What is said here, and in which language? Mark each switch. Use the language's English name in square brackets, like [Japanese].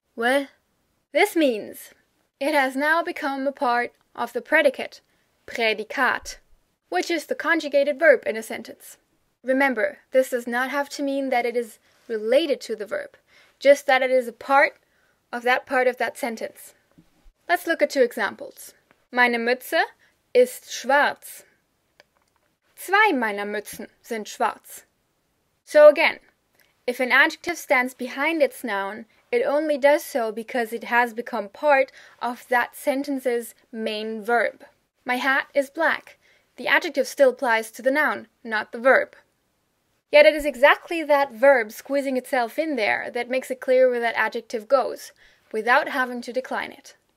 [English] Well, this means it has now become a part of the predicate, Prädikat, which is the conjugated verb in a sentence. Remember, this does not have to mean that it is related to the verb, just that it is a part of that sentence. Let's look at 2 examples. [German] Meine Mütze ist schwarz. 2 meiner Mützen sind schwarz. [English] So again, if an adjective stands behind its noun, it only does so because it has become part of that sentence's main verb. My hat is black. The adjective still applies to the noun, not the verb. Yet it is exactly that verb squeezing itself in there that makes it clear where that adjective goes, without having to decline it.